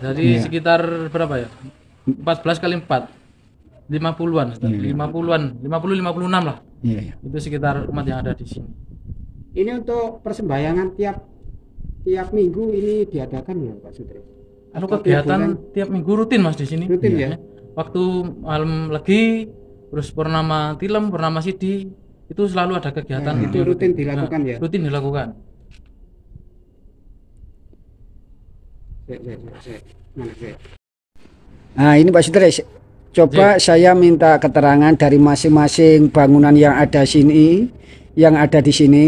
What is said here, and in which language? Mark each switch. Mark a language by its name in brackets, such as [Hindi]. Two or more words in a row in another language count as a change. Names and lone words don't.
[Indonesian] Jadi sekitar berapa ya? 14 kali 4 50-an, 50-an, 50 56 lah. Iya. Itu sekitar umat yang ada di sini. Ini untuk persembahyangan tiap minggu ini diadakan ya Pak Sutris? Kalau kegiatan tiap minggu rutin Mas di sini. Rutin ya? Waktu malam legi, terus purnama tilem, purnama sidi, itu selalu ada kegiatan Itu rutin dilakukan ya? Rutin dilakukan. Nah, ini Pak Sutris. Coba saya minta keterangan dari masing-masing bangunan yang ada di sini.